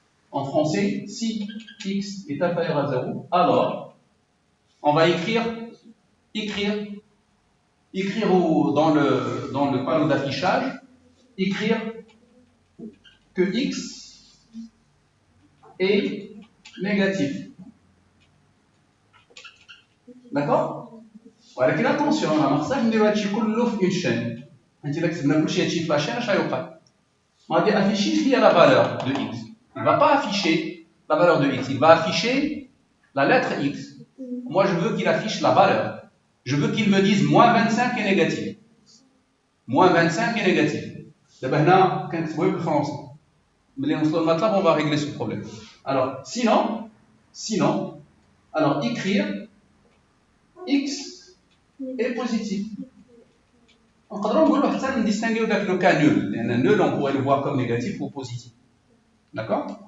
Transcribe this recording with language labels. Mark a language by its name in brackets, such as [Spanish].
[French] En français, si x est inférieur à 0, alors, on va écrire dans le panneau d'affichage, écrire que x est négatif. D'accord? [Arabic] ولكن اتونسيون راه ما خصناش نديرو هادشي كله في اون شين. انت الا كتبنا كلشي هادشي في لاشين اش غيوقع؟ ما غادي افيشيش ليا لا فالور دو اكس. [French] Il va pas afficher la valeur de x, il va afficher la lettre x. Moi je veux qu'il affiche la valeur. Je veux qu'il me dise moins 25 est négatif. Moins 25 est négatif. [Arabic] D'abord هنا كنكتبوه بالفرنسي. ملي نوصلوا للمطلب [French] on va régler ce problème. Alors sinon alors écrire x est positif. [Arabic] نقدروا نقولوا حتى نديستانغيو داك لو كا نول لان [French] nul on pourrait le voir comme négatif ou positif. [Arabic] D'accord?